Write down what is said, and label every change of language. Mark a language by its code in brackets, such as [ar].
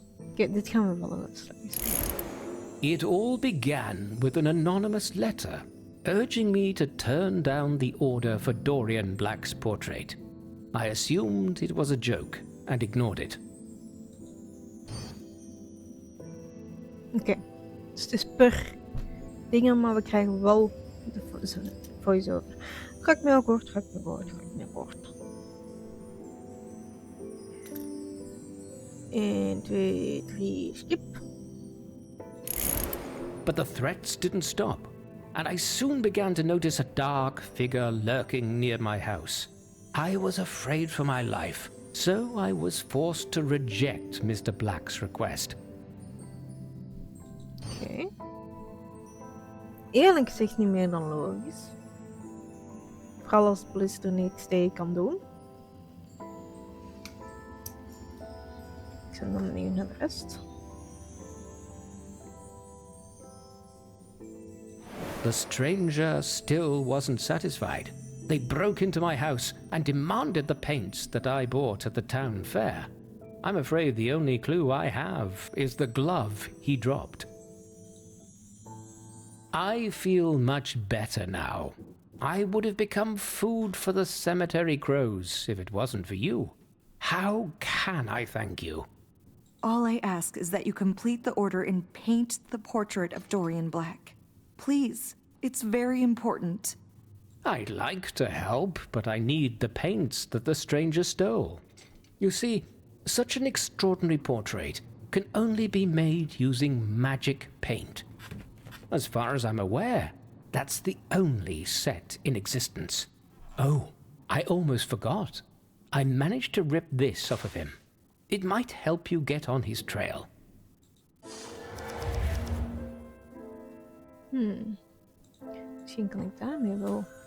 [nl] Oké, dit gaan we wel uitslagen. [en] It all began with an anonymous letter urging me to turn down the order for Dorian Black's portrait. I assumed it was a joke and ignored it. [nl] Oké, dus het is per dingen, maar we krijgen wel de voice-over. Ga ik me akkoord, ga ik me akkoord, ga ik me akkoord. 1, 2, 3, skip. [en] But the threats didn't stop, and I soon began to notice a dark figure lurking near my house. I was afraid for my life, so I was forced to reject Mr. Black's request. [nl] Oké. Eerlijk gezegd niet meer dan logisch. Vooral als de politie er niks tegen kan doen. Ik ben dan benieuwd naar de rest. [en] The stranger still wasn't satisfied. They broke into my house and demanded the paints that I bought at the town fair. I'm afraid the only clue I have is the glove he dropped. I feel much better now. I would have become food for the cemetery crows if it wasn't for you. How can I thank you? All I ask is that you complete the order and paint the portrait of Dorian Black. Please, it's very important. I'd like to help, but I need the paints that the stranger stole. You see, such an extraordinary portrait can only be made using magic paint. As far as I'm aware, that's the only set in existence. Oh, I almost forgot. I managed to rip this off of him. It might help you get on his trail. [nl] Misschien kan ik daarmee wel